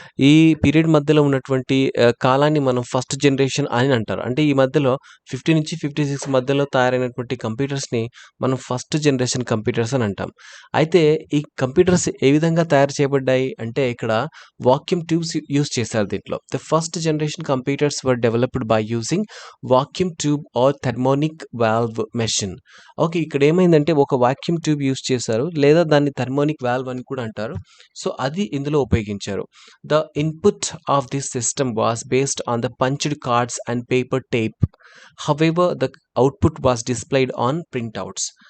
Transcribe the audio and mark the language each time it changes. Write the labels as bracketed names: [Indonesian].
[Telugu] ఈ పీరియడ్ మధ్యలో ఉన్నటువంటి కాలాన్ని మనం ఫస్ట్ జనరేషన్ అని అంటారు. అంటే ఈ మధ్యలో 50 నుంచి 56 మధ్యలో తయారైనటువంటి కంప్యూటర్స్ని మనం ఫస్ట్ జనరేషన్ కంప్యూటర్స్ అని అంటాం. అయితే ఈ కంప్యూటర్స్ ఏ విధంగా తయారు చేయబడ్డాయి అంటే ఇక్కడ వాక్యూమ్ ట్యూబ్స్ యూస్ చేశారు దీంట్లో. [English] The first generation computers were developed by using vacuum tube or thermonic valve machine. [Telugu] Okay, ఇక్కడ ఏమైందంటే ఒక వాక్యూమ్ ట్యూబ్ యూస్ చేశారు, లేదా దాన్ని థర్మోనిక్ వాల్వ్ అని కూడా అంటారు. సో అది ఇందులో ఉపయోగించారు. [English] The input of this system was based on the punched cards and paper tape. However the output was displayed on printouts.